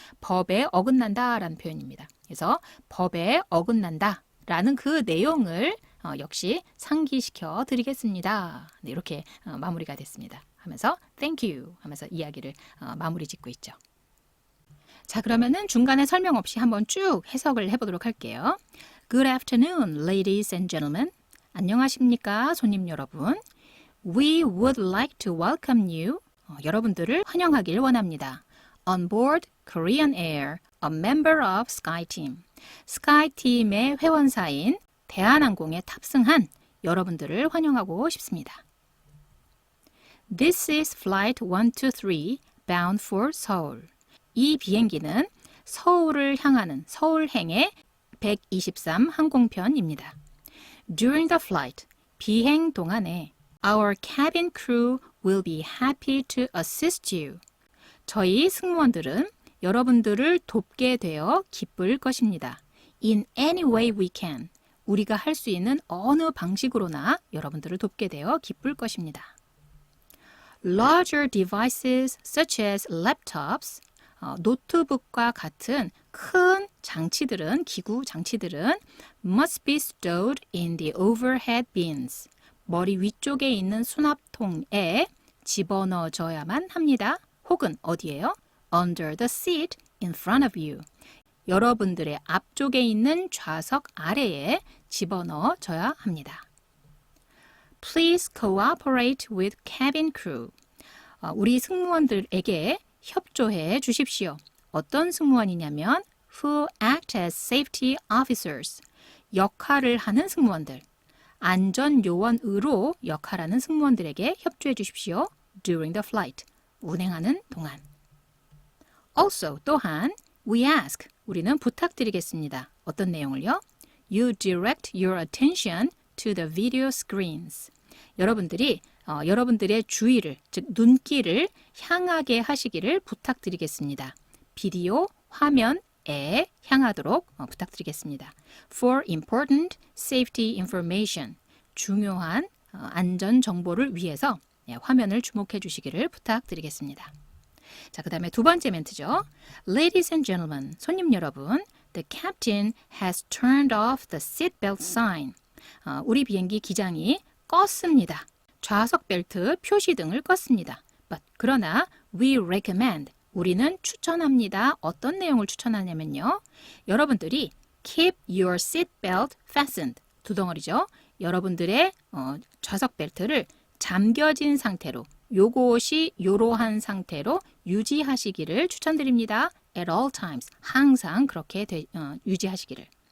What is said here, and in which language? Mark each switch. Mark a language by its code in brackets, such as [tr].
[ko] 법에 어긋난다라는 표현입니다. 그래서 법에 어긋난다라는 그 내용을 역시 상기시켜 드리겠습니다. 네, 이렇게 마무리가 됐습니다. 하면서 [en] thank you [ko] 하면서 이야기를 마무리 짓고 있죠. 자, 그러면은 중간에 설명 없이 한번 쭉 해석을 해보도록 할게요. [en] Good afternoon, ladies and gentlemen. [ko] 안녕하십니까, 손님 여러분. [en] We would like to welcome you. [ko] 여러분들을 환영하길 원합니다. [en] On board Korean Air, a member of SkyTeam. [ko] SkyTeam의 회원사인 대한항공에 탑승한 여러분들을 환영하고 싶습니다. [en] This is flight 123 bound for Seoul. [ko] 이 비행기는 서울을 향하는 서울행의 123 항공편입니다. [en] During the flight, [ko] 비행 동안에 [en] Our cabin crew will be happy to assist you. [ko] 저희 승무원들은 여러분들을 돕게 되어 기쁠 것입니다. [en] In any way we can. [ko] 우리가 할 수 있는 어느 방식으로나 여러분들을 돕게 되어 기쁠 것입니다. [en] Larger devices such as laptops, [ko] 노트북과 같은 큰 장치들은, 기구 장치들은 [en] must be stowed in the overhead bins. [ko] 머리 위쪽에 있는 수납통에 집어넣어줘야만 합니다. 혹은 어디에요? [en] Under the seat in front of you. [ko] 여러분들의 앞쪽에 있는 좌석 아래에 집어넣어줘야 합니다. [en] Please cooperate with cabin crew. [ko] 우리 승무원들에게 협조해 주십시오. 어떤 승무원이냐면 [en] who act as safety officers. [ko] 역할을 하는 승무원들. 안전요원으로 역할하는 승무원들에게 협조해 주십시오. [en] During the flight. [ko] 운행하는 동안. [en] Also, [ko] 또한 [en] we ask. [ko] 우리는 부탁드리겠습니다. 어떤 내용을요? [en] You direct your attention to the video screens. [ko] 여러분들이 여러분들의 주의를, 즉 눈길을 향하게 하시기를 부탁드리겠습니다. 비디오 화면에 향하도록 부탁드리겠습니다. [en] For important safety information. [ko] 중요한 안전 정보를 위해서 화면을 주목해 주시기를 부탁드리겠습니다. 자, 그 다음에 두 번째 멘트죠. [en] Ladies and gentlemen, [ko] 손님 여러분, [en] the captain has turned off the seatbelt sign. [ko] 우리 비행기 기장이 껐습니다. 좌석 벨트 표시등을 껐습니다. [en] But [ko] 그러나 [en] we recommend, [ko] 우리는 추천합니다. 어떤 내용을 추천하냐면요. 여러분들이 [en] keep your seatbelt fastened. [ko] 두 덩어리죠. 여러분들의 좌석 벨트를 잠겨진 상태로, 요것이 요러한 상태로 유지하시기를 추천드립니다. [en] At all times. [ko] 항상 그렇게 유지하시기를.